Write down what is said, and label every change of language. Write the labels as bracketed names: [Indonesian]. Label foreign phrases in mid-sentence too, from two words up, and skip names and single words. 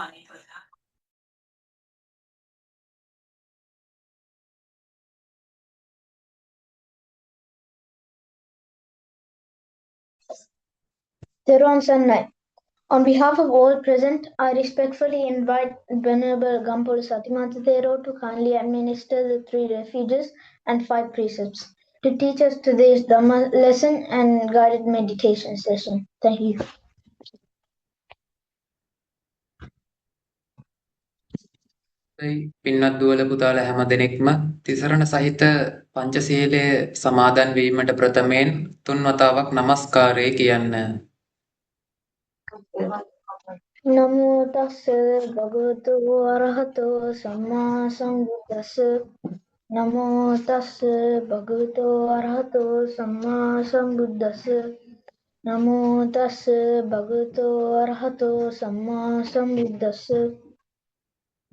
[Sinhala] තෙරුවන් සරණයි. [English] On behalf of all present, I respectfully invite Venerable Gampola Sathimantha Thero to kindly administer the 3 refuges and 5 precepts to teach us today's Dhamma lesson and guided meditation session. Thank you. [Sinhala] පින්වත් දුවල පුතාලා හැම දෙනෙක්ම තිසරණ සහිත පංචශීලයේ සමාදන් වීමට ප්‍රථමයෙන් 3 වතාවක් নমස්කාරය කියන්න. [Pali] Namo tassa bhagavato arahato samma sambuddhassa. Namo tassa bhagavato arahato samma sambuddhassa. Namo tassa bhagavato arahato samma sambuddhassa.